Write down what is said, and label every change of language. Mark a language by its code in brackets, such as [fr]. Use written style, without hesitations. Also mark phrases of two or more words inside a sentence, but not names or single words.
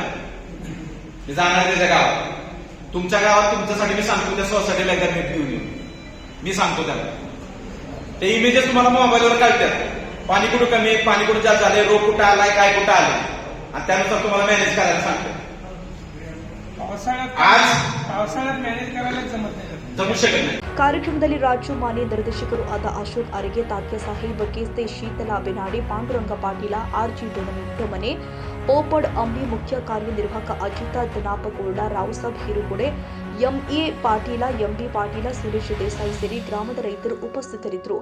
[mr] मी जाणार त्याच्या गावात. तुमच्या गावात तुमच्यासाठी मी सांगतो, त्या सोसायटीला एकदा भेट देऊन येऊ. मी सांगतो त्याला. ते इमेजेस तुम्हाला मोबाईलवर कळतात. पाणी कुठं कमी आहे, पाणी कुठं जास्त झाले, रोग कुठं आलाय, काय कुठं आलंय, आणि त्यानुसार तुम्हाला मॅनेज करायला सांगतो. पावसाळ्यात मॅनेज करायला जमू शकत नाही. [kn] ಕಾರ್ಯಕ್ರಮದಲ್ಲಿ ರಾಜ್ಯ ಮಾನ್ಯ ನಿರ್ದೇಶಕರು ಆದ ಅಶೋಕ್ ಅರಿಗೆ, ತಾತ್ಯ ಸಾಹೇಬ್ ಕೇಸ್ತೆ, ಶೀತಲಾ ಬೆನಾಡಿ, ಪಾಂಡುರಂಗ ಪಾಟೀಲ, ಆರ್ಜಿ ಡೊಮನೆ, ಪೋಪಡ್ ಅಂಬಿ, ಮುಖ್ಯ ಕಾರ್ಯನಿರ್ವಾಹಕ ಅಜಿತ ದನಾಪಗೌಡ, ರಾವ್ಸಾಬ್ ಹಿರುಗುಡೆ, ಎಂಎ ಪಾಟೀಲ, ಎಂಬಿ ಪಾಟೀಲ, ಸುರೇಶ್ ದೇಸಾಯಿ ಸೇರಿ ಗ್ರಾಮದ ರೈತರು ಉಪಸ್ಥಿತರಿದ್ದರು.